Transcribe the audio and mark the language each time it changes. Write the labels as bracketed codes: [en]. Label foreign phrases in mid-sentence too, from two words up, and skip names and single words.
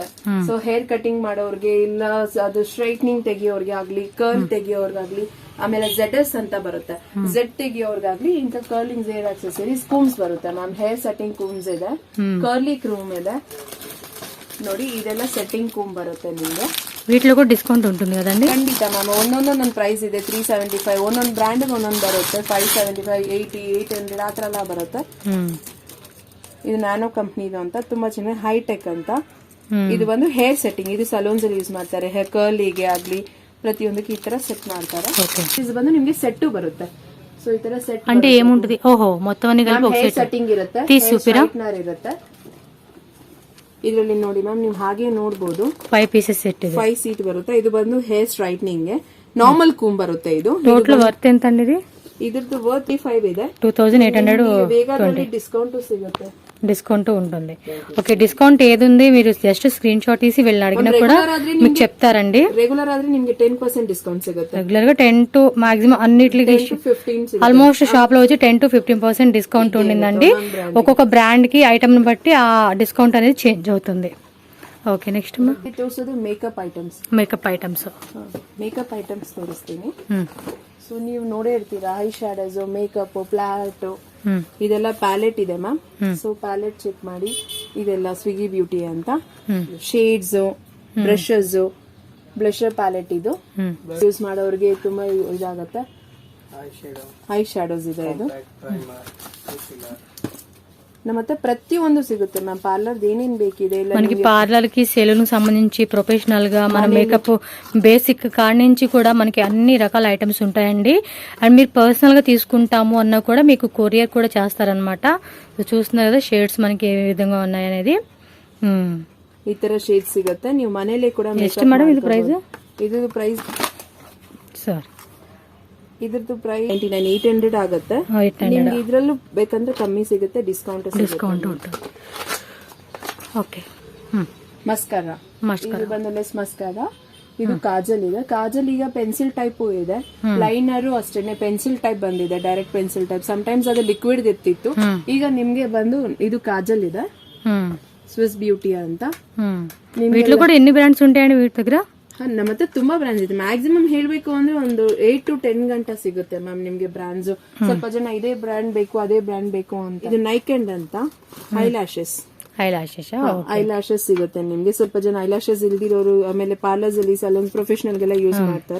[kn] ಸೊ [en] hair cutting [kn] ಮಾಡೋರ್ಗೆ, ಇಲ್ಲ ಅದು ಸ್ಟ್ರೈಟ್ನಿಂಗ್ ತೆಗಿಯೋರ್ಗೆ ಆಗ್ಲಿ, ಕರ್ಲ್ ತೆಗಿಯೋರ್ಗಾಗ್ಲಿ, ಆಮೇಲೆ ZS ಅಂತ ಬರುತ್ತೆ, Z ತೆಗಿಯೋರ್ಗಾಗ್ಲಿ ಇಂತ [en] curling hair accessories combs [kn] ಬರುತ್ತೆ ಮ್ಯಾಮ್. [en] hair setting combs [kn] ಇದೆ, [en] curly comb [kn] ಇದೆ. ನೋಡಿ ಇದೆಲ್ಲ [en] setting comb [kn] ಬರುತ್ತೆ ನಿಮ್ಗೆ. [te] వీటిలో కూడా డిస్కౌంట్ ఉంటుంది కదండి? [kn] ಖಂಡಿತ ಮ್ಯಾಮ್. ಒಂದೊಂದೊಂದೊಂದು ಪ್ರೈಸ್ ಇದೆ. 375 ಒಂದೊಂದು ಬ್ರ್ಯಾಂಡ್ ಒಂದೊಂದು ಬರುತ್ತೆ. 575, 80, 800 ಆ ತರ ಎಲ್ಲ ಬರುತ್ತೆ. ಇದು ನ್ಯಾನೋ ಕಂಪ್ನಿದು ಅಂತ ತುಂಬಾ ಚೆನ್ನಾಗಿ ಹೈಟೆಕ್ ಅಂತ. ಇದು ಬಂದು [en] hair setting. [kn] ಇದು ಸಲೂನ್ಸ್ ಅಲ್ಲಿ ಯೂಸ್ ಮಾಡ್ತಾರೆ. [en] hair curly [kn] ಆಗ್ಲಿ ಪ್ರತಿಯೊಂದಕ್ಕೆ ಈ ತರ ಸೆಟ್ ಮಾಡ್ತಾರೆ. ಇದು ಬಂದು ನಿಮ್ಗೆ ಸೆಟ್ ಬರುತ್ತೆ. ಸೊ ಈ ತರ ಸೆಟ್ [te] అంటే ఏముంటది? ఓహో మొత్తం అన్ని కలిపి ఒక ಹೇರ್ సెట్ [kn] ಸೆಟ್ಟಿಂಗ್ ಇರುತ್ತೆ, ಸ್ಟ್ರೈಟ್ನರ್ ಇರುತ್ತೆ. ಇದ್ರಲ್ಲಿ ನೋಡಿ ಮ್ಯಾಮ್ ನೀವು ಹಾಗೆ ನೋಡಬಹುದು 5 [en] pieces set [kn] ಇದೆ. 5 ಸೀಟ್ ಬರುತ್ತೆ. ಇದು ಬಂದು [en] hair straightening normal comb [kn] ಬರುತ್ತೆ. ಇದು [en] total worth [te] ఎంత అండి ఇది? [kn] ಇದ್ರದ್ದು ವರ್ತ್ 5 ಇದೆ. 2820 ಡಿಸ್ಕೌಂಟ್ ಸಿಗುತ್ತೆ. [te] డిస్కౌంట్ ఉంటుంది. ఓకే డిస్కౌంట్ ఏది ఉంది మీరు [en] just screen shot [te] తీసి వెళ్ళి అడిగినా కూడా మీకు చెప్తారండి. [kn] రెగ్యులర్ ఆದ್ರೆ ನಿಮಗೆ 10% ಡಿಸ್ಕೌಂಟ್ ಸಿಗುತ್ತೆ. [te] రెగ్యులర్ గా 10 to మాక్సిమం అన్నిటికి ఆల్మోస్ట్ షాప్ లో వచ్చి 10 to 15% డిస్కౌంట్ ఉండిందండి. ఒక్కొక్క బ్రాండ్ కి ఐటమ్ ని బట్టి ఆ డిస్కౌంట్ అనేది చేంజ్ అవుతుంది. [en] okay next [kn] ತೋರಿಸೋದು [en] makeup items. makeup items [kn] ತೋರಿಸ್ತೀನಿ. ಸೊ ನೀವು ನೋಡೇ ಇರ್ತೀರಾ [en] eye shadows, [kn] ಮೇಕಪ್, ಪ್ಲಾಟ್ ಇದೆಲ್ಲ ಪ್ಯಾಲೆಟ್ ಇದೆ ಮ್ಯಾಮ್. ಸೊ ಪ್ಯಾಲೆಟ್ ಚೆಕ್ ಮಾಡಿ. ಇದೆಲ್ಲ ಸ್ವಿಗ್ಗಿ ಬ್ಯೂಟಿ ಅಂತ [en] shades, brushes, blusher palette. [kn] ಇದು ಯೂಸ್ ಮಾಡೋರಿಗೆ ತುಂಬಾ ಇದಾಗತ್ತೆ. [en] eye shadows [kn] ಇದೆ. ಇದು ನಮ್ಮ ಹತ್ರ ಪ್ರತಿಯೊಂದು ಸಿಗುತ್ತೆ ಮ್ಯಾಮ್. ಪಾರ್ಲರ್ ಏನೇನ್ ಬೇಕಿದೆ [te] మనకి పార్లర్ కి సెలూన్ సంబంధించి ప్రొఫెషనల్ గా మన [en] makeup basic [te] కాడ నుంచి కూడా మనకి అన్ని రకాల ఐటమ్స్ ఉంటాయండి. అండ్ మీరు పర్సనల్ గా తీసుకుంటాము అన్నా కూడా మీకు కొరియర్ కూడా చేస్తారనమాట. చూస్తున్నారు కదా షేడ్స్ మనకి ఏ విధంగా ఉన్నాయనేది. [kn] ಈ ತರ ಶೇಡ್ಸ್ ಸಿಗುತ್ತೆ. ನೀವು ಮನೇಲಿ ಕೂಡ ಎಷ್ಟು ಮೇಡಮ್ ಇದು ಪ್ರೈಸ್? ಇದು ಪ್ರೈಸ್ ಸರ್ ಇದ್ರದ್ದು ಪ್ರೈಸ್ 800 ಆಗುತ್ತೆ. ನಿಮ್ಗೆ ಇದ್ರಲ್ಲೂ ಬೇಕಂದ್ರೆ ಕಮ್ಮಿ ಸಿಗುತ್ತೆ, ಡಿಸ್ಕೌಂಟ್ ಉಂಟು. ಓಕೆ. ಮಸ್ಕರಾ ಇದು ಬಂದು [en] less mascara. [kn] ಇದು ಕಾಜಲ್ ಇದೆ. ಕಾಜಲ್ ಈಗ [en] pencil type [kn] ಇದೆ. ಲೈನರ್ ಅಷ್ಟೇನೆ [en] pencil type [kn] ಬಂದಿದೆ, [en] direct pencil type. [kn] ಸಮಟೈಮ್ಸ್ ಅದು ಲಿಕ್ವಿಡ್ ಇರ್ತಿತ್ತು. ಈಗ ನಿಮ್ಗೆ ಬಂದು ಇದು ಕಾಜಲ್ ಇದೆ, ಸ್ವಿಸ್ ಬ್ಯೂಟಿ ಅಂತ. [te] వీటిలో కూడా ఎన్ని బ్రాండ్స్ ఉంటాయండి వీటి దగ్గర? [kn] ನಮ್ಮ ಹತ್ರ ತುಂಬಾ ಬ್ರಾಂಡ್ಸ್ ಇದೆ. ಮ್ಯಾಕ್ಸಿಮಮ್ ಹೇಳ್ಬೇಕು ಅಂದ್ರೆ ಒಂದು 8 to 10 ಗಂಟೆ ಸಿಗುತ್ತೆ ಮ್ಯಾಮ್ ನಿಮ್ಗೆ ಬ್ರಾಂಡ್ಸ್. ಸ್ವಲ್ಪ ಜನ ಇದೇ ಬ್ರಾಂಡ್ ಬೇಕು, ಅದೇ ಬ್ರಾಂಡ್ ಬೇಕು ಅಂತ. ಇದು ನೈಕೆಂಡ್ ಅಂತ ಐಲ್ಯಾಶಸ್ ಸಿಗುತ್ತೆ ನಿಮ್ಗೆ. ಸ್ವಲ್ಪ ಜನ ಐಲ್ಯಾಶಸ್ ಇಲ್ದಿರೋರು, ಆಮೇಲೆ ಪಾರ್ಲರ್ಸ್ ಅಲ್ಲಿ [en] salon professional [kn] ಗೆಲ್ಲ ಯೂಸ್ ಮಾಡ್ತಾರೆ.